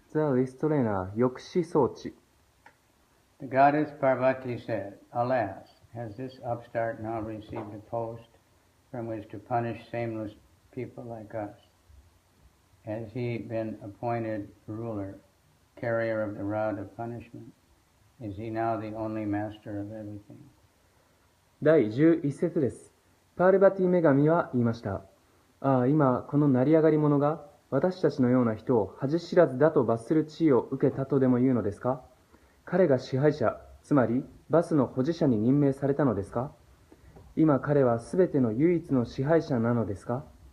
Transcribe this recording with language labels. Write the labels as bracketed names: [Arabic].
[English] The restrainer 抑止装置 The goddess Parvati said, Alas, has this upstart now received a post from which to punish shameless people like us? Has he been appointed ruler, carrier of the rod of punishment? Is he now the only master of everything? [Japanese] 第11節です。パールバティ女神は言いました。ああ、今この成り上がり者が私たちのような人を恥知らずだと罰する地位を受けたとでも言うのですか？彼が支配者、つまりバスの保持者に任命されたのですか？今彼はすべての唯一の支配者なのですか？